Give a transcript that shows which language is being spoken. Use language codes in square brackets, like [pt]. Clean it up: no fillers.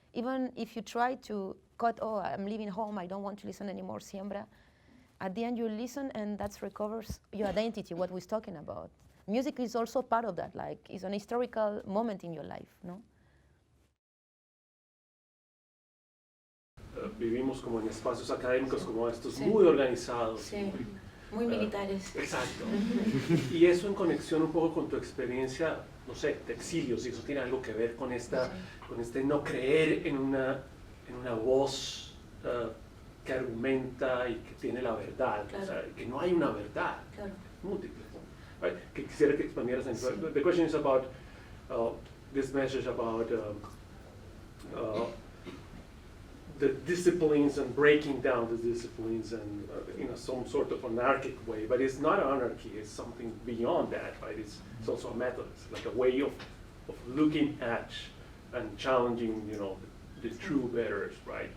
[en] even if you try to cut, oh, I'm leaving home, I don't want to listen anymore, siembra, at the end you listen and that recovers your identity, what we're talking about. Music is also part of that, like it's an historical moment in your life, no? [es] Vivimos como en espacios académicos como estos, muy organizados. Sí, muy militares. Exacto. Y eso en conexión un poco con tu experiencia, no sé, de exilio, si eso tiene algo que ver con con este no creer en una voz que argumenta y que tiene la verdad, Claro. o sea, que no hay una verdad, Claro. múltiple. Right? Que quisiera que expandieras en eso. Sí. [en] The question is about this message about the disciplines and breaking down the disciplines and in some sort of anarchic way, but it's not anarchy, it's something beyond that, right? It's also a method, it's like a way of looking at and challenging, you know, the true bearers, right?